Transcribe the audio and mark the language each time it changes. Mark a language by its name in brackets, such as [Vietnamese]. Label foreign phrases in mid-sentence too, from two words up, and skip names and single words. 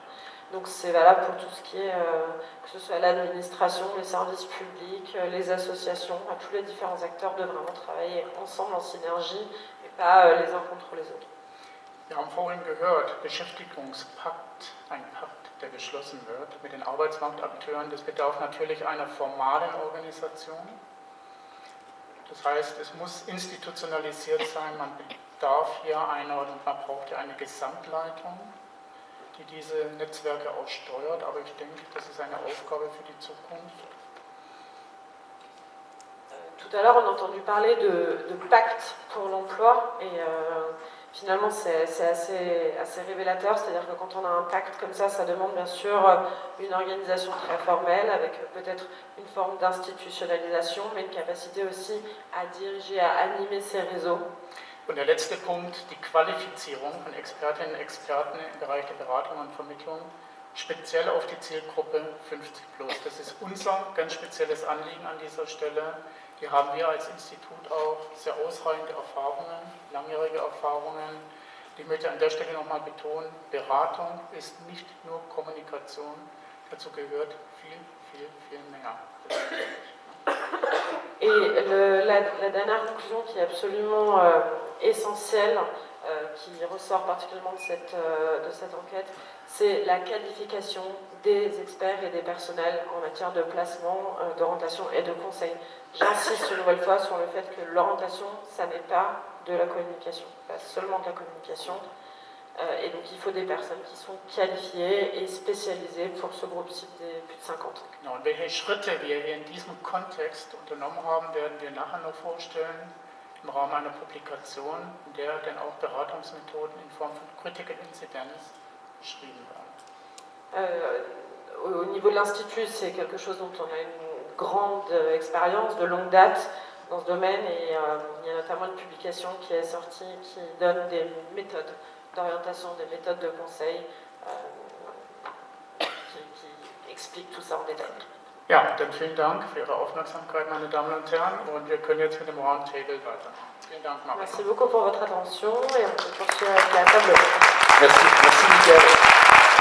[French] Donc c'est valable pour tout ce qui est, que ce soit l'administration, les services publics, les associations, tous les différents acteurs doivent vraiment travailler ensemble en synergie et pas les uns contre les autres. [German] Wir haben vorhin gehört, Beschäftigungspakt, ein Pakt, der geschlossen wird mit den Arbeitsmarktakteuren, das bedarf natürlich einer formalen Organisation. Das heißt, es muss institutionalisiert sein, man bedarf hier einer und man braucht hier eine Gesamtleitung, die diese Netzwerke auch steuert, aber ich denke, das ist eine Aufgabe für die Zukunft. [French] Tout à l'heure, on a entendu parler de pacte pour l'emploi et finalement c'est assez révélateur, c'est-à-dire que quand on a un pacte comme ça demande bien sûr une organisation très formelle avec peut-être une forme d'institutionnalisation, mais une capacité aussi à diriger, à animer ces réseaux. [German] Und der letzte Punkt, die Qualifizierung von Expertinnen und Experten im Bereich der Beratung und Vermittlung, speziell auf die Zielgruppe 50+. Das ist unser ganz spezielles Anliegen an dieser Stelle. Hier haben wir als Institut auch sehr ausreichende Erfahrungen, langjährige Erfahrungen. Ich möchte an der Stelle nochmal betonen, Beratung ist nicht nur Kommunikation, dazu gehört viel mehr. [French] Et la dernière conclusion qui est absolument essentielle, qui ressort particulièrement de cette enquête, c'est la qualification des experts et des personnels en matière de placement, d'orientation et de conseil. J'insiste une nouvelle fois sur le fait que l'orientation, ça n'est pas de la communication, pas seulement de la communication. Et donc il faut des personnes qui sont qualifiées et spécialisées pour ce groupe cible des plus de 50 ans. [German] Ja, und welche Schritte wir hier in diesem Kontext unternommen haben, werden wir nachher noch vorstellen im Rahmen einer Publikation, in der dann auch Beratungsmethoden in Form von [English] Critical Incidents [German] beschrieben werden. [French] Au niveau de l'Institut, c'est quelque chose dont on a une grande expérience, de longue date dans ce domaine, et il y a notamment une publication qui est sortie qui donne des méthodes d'orientation, des méthodes de conseil qui expliquent tout ça en détail. [German] Ja, dann vielen Dank für Ihre Aufmerksamkeit, meine Damen und Herren, und wir können jetzt mit dem Roundtable weitermachen. Vielen Dank, Marc. [French] Merci beaucoup pour votre attention et on peut poursuivre avec la table. Merci Michael.